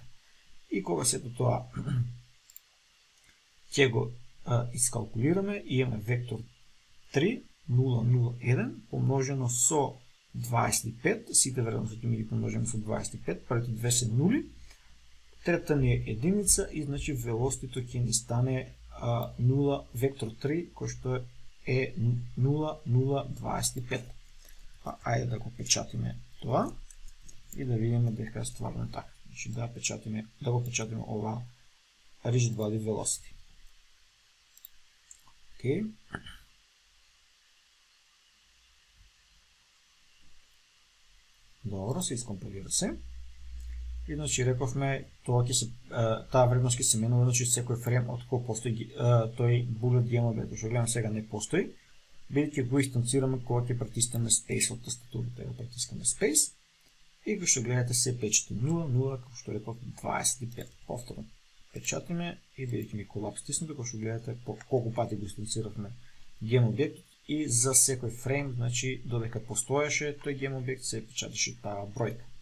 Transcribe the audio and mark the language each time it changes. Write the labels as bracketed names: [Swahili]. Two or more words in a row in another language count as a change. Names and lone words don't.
[Macedonian] И кога сето тоа ќе го искалкулираме, имаме вектор 3, 0,0,1 помножено со 25, сите вредности ќе ми ги помножиме со 25, првите две се нули, трета ни е единица и значи велостито ќе ни стане 0, вектор 3, кој што е 0,025. Ајде да го печатиме тоа и да видиме дека стварно е така. Значи да го печатиме ова [English] rigid body velocity. [Macedonian] Океј. Добро, се искомпилира се. И значи рековме таа вредност ќе се менува, значи секој фрейм од кој постои тој [English] bullet game [Macedonian] објект, што гледам сега не постои. Бидејќи го инстанцираме кога ќе притиснеме space од тастатурата, го притискаме space и како што гледате се печати 0, 0, како што реков 25. Повторно печатиме и бидејќи ми колапс стиснато, како што гледате колку пати го инстанциравме гейм објектот и за секој фрейм, значи додека постоеше тој гейм објект се печатеше таа бројка.